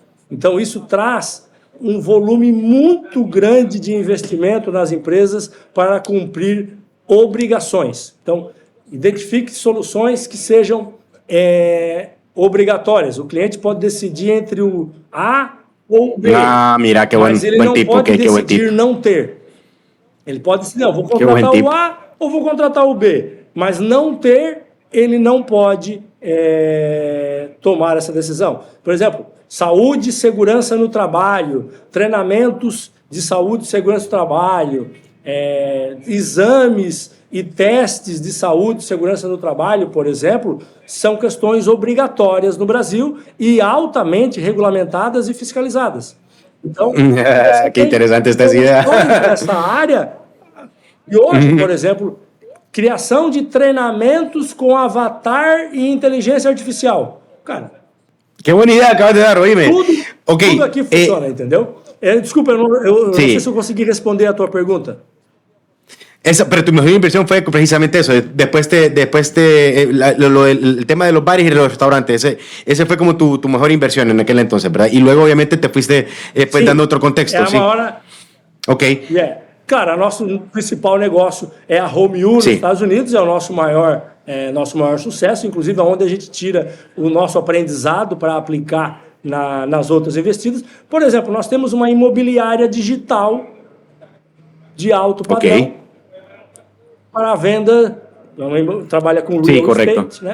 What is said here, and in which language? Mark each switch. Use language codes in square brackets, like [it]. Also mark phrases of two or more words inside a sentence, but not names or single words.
[pt] Então, isso traz um volume muito grande de investimento nas empresas para cumprir obrigações. Então, identifique soluções que sejam obrigatórias. O cliente pode decidir entre o A ou o B, [es] mira, qué [pt] mas ele [es] buen [pt] não tipo, pode [es] qué buen [pt] decidir tipo. não ter. Ele pode decidir, não, vou Que bom contratar tipo. o A ou vou contratar o B, mas não ter, ele não pode tomar essa decisão. Por exemplo, saúde e segurança no trabalho, treinamentos de saúde e segurança no trabalho, exames e testes de saúde e segurança no trabalho, por exemplo, são questões obrigatórias no Brasil e altamente regulamentadas e fiscalizadas. Então, você [es] Qué interesante esta [pt] soluções [es] idea. [pt] nessa área. E hoje, por exemplo, criação de treinamentos com avatar e inteligência artificial. Cara, [es] Qué buena idea acabas de dar, oíme. [pt] tudo aqui funciona, entendeu? Desculpa, eu não sei se eu consegui responder a tua pergunta. [es] Pero tu mejor inversión fue precisamente eso. Después el tema de los bares y los restaurantes, ese fue como tu mejor inversión en aquel entonces, ¿verdad? Y luego obviamente te fuiste pues, dando otro contexto. Sí. Ok. [pt] Cara, nosso principal negócio é a HomeU nos Estados Unidos, é o nosso maior sucesso, inclusive onde a gente tira o nosso aprendizado para aplicar nas outras investidas. Por exemplo, nós temos uma imobiliária digital de alto padrão para a venda, trabalha com [en] real estate, [pt] né?